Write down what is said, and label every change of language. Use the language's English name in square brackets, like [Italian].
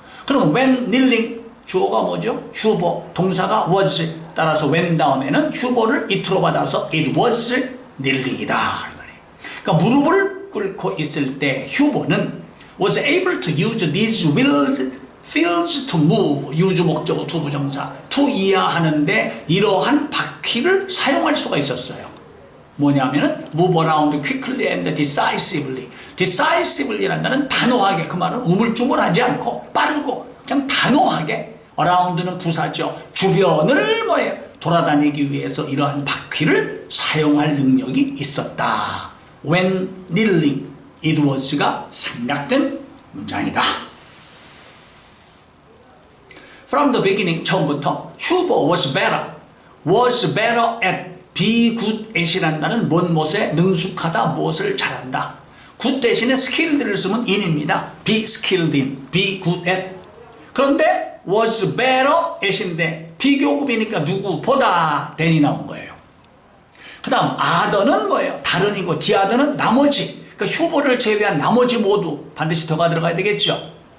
[Korean] 그럼 [English] when kneeling, [Korean] 주어가 뭐죠? 휴보, 동사가 was, 따라서 when 다음에는 휴보를 it로 받아서 [English] it was kneeling [Korean] 이다. 그러니까 무릎을 꿇고 있을 때 휴보는 [English] was able to use these wheels, fields to move, [Korean] 유주 목적어 투부정사, to 이하하는데 이러한 바퀴를 사용할 수가 있었어요. 뭐냐면은 [English] move around quickly and decisively. [Korean] decisively라는 단어는 단호하게, 그 말은 우물쭈물하지 않고 빠르고 그냥 단호하게, around는 부사죠. 주변을 뭐예요? 돌아다니기 위해서 이러한 바퀴를 사용할 능력이 있었다. when kneeling, it was가 생략된 문장이다. From the beginning, 처음부터 휴보 [English] was better at, be good at [Korean] 이라는 말은 무엇에 능숙하다, 무엇을 잘한다. good 대신에 skilled를 쓰면 in입니다. [English] be skilled in, be good at. [Korean] 그런데 [English] was better at [Korean] 인데 비교급이니까 누구보다 than이 나온 거예요. 그 다음 other는 뭐예요? 다른이고 the other는 나머지. 그러니까 휴보를 제외한 나머지 모두 반드시 더가 들어가야 되겠죠.